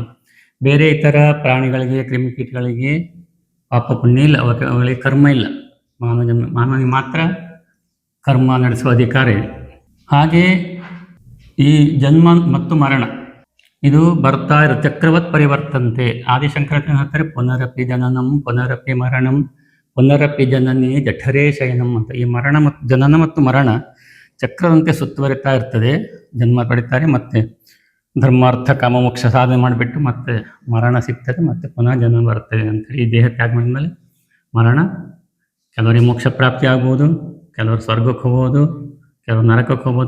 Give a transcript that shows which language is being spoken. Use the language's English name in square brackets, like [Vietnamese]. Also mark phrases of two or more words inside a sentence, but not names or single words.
[Kannada] ಬೇರೆ ಇತರ ಪ್ರಾಣಿಗಳಿಗೆ, ಕ್ರಿಮಿಕೀಟಗಳಿಗೆ ಪಾಪ ಪುಣ್ಯ ಇಲ್ಲ, ಅವುಗಳಿಗೆ ಕರ್ಮ ಇಲ್ಲ. ಮಾನವನಿಗೆ ಮಾತ್ರ ಕರ್ಮ ನಡೆಸುವ ಅಧಿಕಾರ ಇದೆ. ಹಾಗೆ ಈ ಜನ್ಮ ಮತ್ತು ಮರಣ ಇದು ಬರ್ತಾ ಇರೋ [Sanskrit] ಚಕ್ರವತ್ ಪರಿವರ್ತಂತೆ. [Kannada] ಆದಿಶಂಕರಾಚಾರ್ಯ ಹೇಳ್ತಾರೆ, [Sanskrit] ಪುನರಪಿ ಜನನಂ ಪುನರಪಿ ಮರಣಂ ಪುನರಪಿ ಜನನೇ ಜಠರೇ ಶಯನಂ ಅಂತ. [Kannada] ಈ ಜನನ ಮತ್ತು ಮರಣ ಚಕ್ರದಂತೆ ಸುತ್ತುವರಿತಾ ಇರ್ತದೆ. ಜನ್ಮ ಪಡಿತಾರೆ, ಮತ್ತೆ ಧರ್ಮಾರ್ಥ ಕಾಮ ಮೋಕ್ಷ ಸಾಧನೆ ಮಾಡಿಬಿಟ್ಟು ಮತ್ತೆ ಮರಣ ಸಿಗ್ತದೆ, ಮತ್ತೆ ಪುನಃ ಜನ್ಮ ಬರ್ತದೆ ಅಂತೇಳಿ. ಈ ದೇಹ ತ್ಯಾಗ ಮಾಡಿದ್ಮೇಲೆ ಮರಣ, ಕೆಲವರಿಗೆ ಮೋಕ್ಷ ಪ್ರಾಪ್ತಿ ಆಗ್ಬೋದು, ಕೆಲವರು ಸ್ವರ್ಗಕ್ಕೆ ಹೋಗ್ಬೋದು, ಕೆಲವರು ನರಕಕ್ಕೆ ಹೋಗ್ಬೋದು.